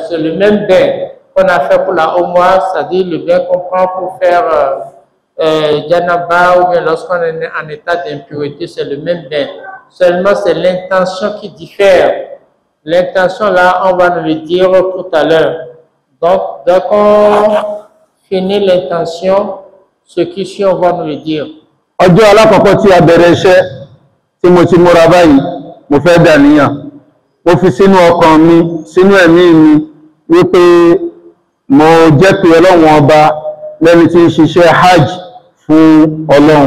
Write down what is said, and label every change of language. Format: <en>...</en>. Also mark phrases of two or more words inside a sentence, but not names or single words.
<fr>C'est le même bain qu'on a fait pour la Umrah, c'est-à-dire le bain qu'on prend pour faire Janaba ou bien lorsqu'on est en état d'impureté, c'est le même bain. Seulement, c'est l'intention qui diffère. L'intention là, on va nous le dire tout à l'heure. Donc, dès qu'on finit l'intention, ce qui suit, on va nous le dire.</fr> <yo>Ọjọ́ alákọ̀ọ́kọ́ tí a bẹ̀rẹ̀ iṣẹ́ tí mo ti múra báyìí, mo fẹ́ dàníyàn. Mo fi sínú ọkàn mi, sínú ẹ̀mí mi, wípé mo jẹ́ pé Ọlọ́run ọba lẹ́ni tí ń ṣiṣẹ́ hajj fún Ọlọ́run.</yo>